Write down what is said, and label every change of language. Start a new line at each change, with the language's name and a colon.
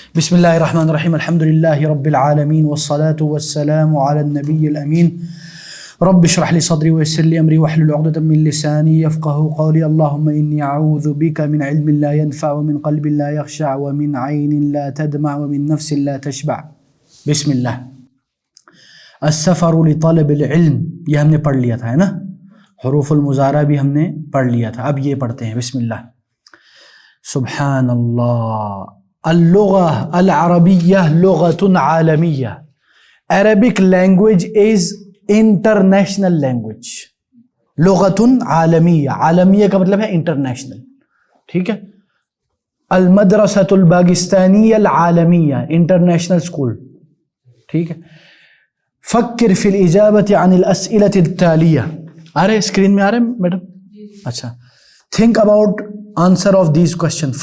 Arabic: بسم اللہ الرحمن الرحیم الحمد للہ رب العالمین والصلاة والسلام علی النبی الامین رب اشرح لی صدری ویسر لی امری واحلل عقدۃ من لسانی یفقهوا قولی اللهم انی اعوذ بک من علم لا ينفع ومن قلب لا يخشع ومن عین لا تدمع ومن نفس لا تشبع۔ بسم اللہ۔ السفر لطلب العلم،
Urdu: یہ ہم نے پڑھ لیا تھا ہے نا، حروف المضارع بھی ہم نے پڑھ لیا تھا، اب یہ پڑھتے ہیں۔ بسم اللہ۔ سبحان اللہ۔
Arabic: اللغة العربية لغة عالمية.
English: Arabic language is international language.
Arabic: لغة عالمية،
Urdu: عالمية کا مطلب ہے انٹرنیشنل، ٹھیک ہے۔
Arabic: المدرسة الباکستانية العالمية،
Urdu: انٹرنیشنل اسکول، ٹھیک ہے۔
Arabic: فکر في الإجابة عن الأسئلة التالية،
Urdu: آ رہے اسکرین میں آ رہے ہیں میڈم؟ اچھا،
English: think about answer of these questions.